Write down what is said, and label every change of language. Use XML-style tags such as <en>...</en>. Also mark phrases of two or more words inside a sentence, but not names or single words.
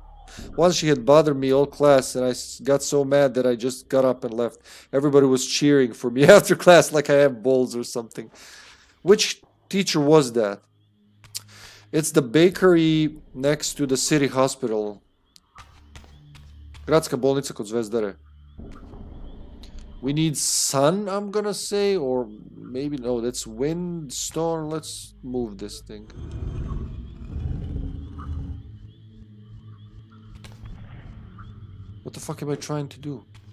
<en>Once she had bothered me all class, and I got so mad that I just got up and left. Everybody was cheering for me after class like I have balls or something. Which teacher was that? It's the bakery next to the city hospital.</en> <sr>Gradska bolnica kod Zvezdare.</sr> <en>We need sun, I'm gonna say, or maybe no, that's wind, storm. Let's move this thing. What the fuck am I trying to do?</en>